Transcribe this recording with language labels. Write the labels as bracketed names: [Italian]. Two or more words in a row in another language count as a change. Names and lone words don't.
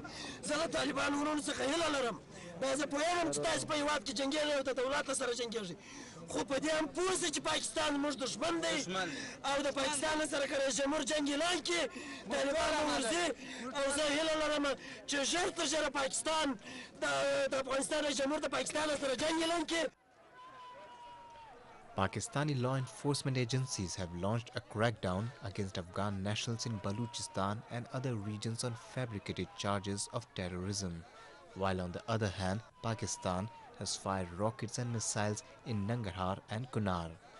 [Pashto] زه له طالبان ورونو څخه هیله لرم، دا زه پوهېږم چې تاسې په هېواد کې جنګېږئ او د دولت سره جنګېږئ، خو په دې هم پوه شئ چې پاکستان زموږ دښمن دی او د پاکستان سره که رئیس جمهور جنګ اعلان کړي طالبان به ورځي. او زه هیله لرم چې ژر تر ژره پاکستان د افغانستان رئیس جمهور د پاکستان سره جنګ اعلان کړي. [English] Pakistani law enforcement agencies have launched a crackdown against Afghan nationals in Balochistan and other regions on fabricated charges of terrorism, while on the other hand, Pakistan has fired rockets and missiles in Nangarhar and Kunar.